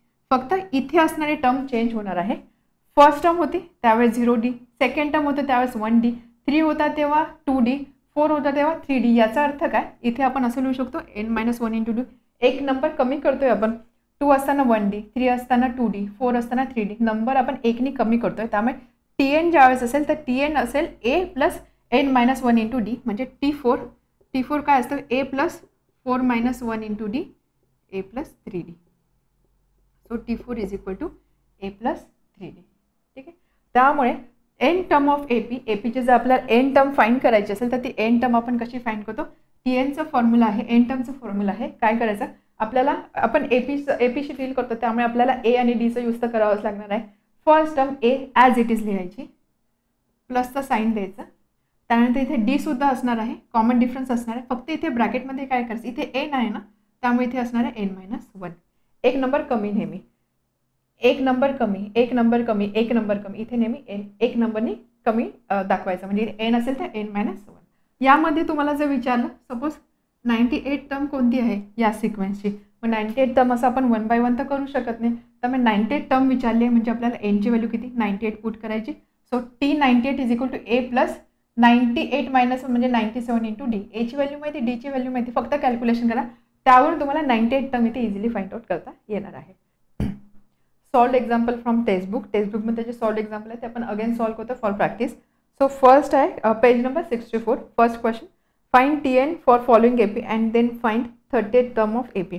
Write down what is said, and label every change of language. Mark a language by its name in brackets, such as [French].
[Marathi] फक्त इथे असणारी टर्म चेंज होणार आहे. फर्स्ट टर्म होती त्यावेळेस 0D, सेकंड टर्म होतं त्यावेळेस 1D, 3 होता तेव्हा 2D, 4 होता तेव्हा 3D. याचा अर्थ काय, इथे आपण असं लिहू शकतो n-1 × 2. एक नंबर कमी करतोय आपण. 2 असताना 1D, 3 असताना 2D, 4 असताना 3D. नंबर आपण एकनी कमी करतोय. त्यामुळे TN ज्यावेळेस असेल तर TN असेल A + n-1 × D म्हणजे T4 काय असतं A + 4 - 1 × D A + 3D. So T4 = A + 3D. ठीक आहे. त्यामुळे एन टर्म ऑफ एपीचे जर आपल्याला एन टर्म फाइंड करायची असेल तर ती एन टर्म आपण कशी फाइंड करतो. TNचं फॉर्म्युला आहे, एन टर्मचं फॉर्म्युला आहे. काय करायचं आपल्याला, आपण एपीशी डील करतो त्यामुळे आपल्याला ए आणि डीचं यूज तर करावंच लागणार आहे. First term A as it is लिहायची, प्लसचा साईन द्यायचा. त्यानंतर इथे डी सुद्धा असणार आहे, कॉमन डिफरन्स असणार आहे. फक्त इथे ब्रॅकेटमध्ये काय करायचं, इथे एन आहे ना त्यामुळे इथे असणार आहे n-1. एक नंबर कमी नेहमी, एक नंबर कमी, एक नंबर कमी, एक नंबर कमी. इथे नेहमी एन एक नंबरनी कमी दाखवायचं. म्हणजे एन असेल तर n-1. यामध्ये तुम्हाला जर विचारलं सपोज 98 टर्म कोणती आहे या सिक्वेन्सची, मग 98 टर्म असं आपण 1 बाय 1 तर करू शकत नाही. त्यामुळे 98 टर्म विचारली आहे म्हणजे आपल्याला एनची व्हॅल्यू किती 98 पुट करायची. सो T98 = A + 98 - 1 म्हणजे 97 × D. एची व्हॅल्यू माहिती, डीची व्हॅल्यू माहिती, फक्त कॅल्क्युलेशन करा. त्यावरून तुम्हाला 98 टर्म इथे इझिली फाइंड आउट करता येणार आहे. [English] Solved example from textbook. [Marathi] टेक्स्टबुकमध्ये जे सॉल्ड एक्झाम्पल आहे ते आपण अगेन सॉल्व करतो फॉर प्रॅक्टिस. सो फर्स्ट आहे page number 64. [English] First question, find TN for following AP and then find 38 term of AP.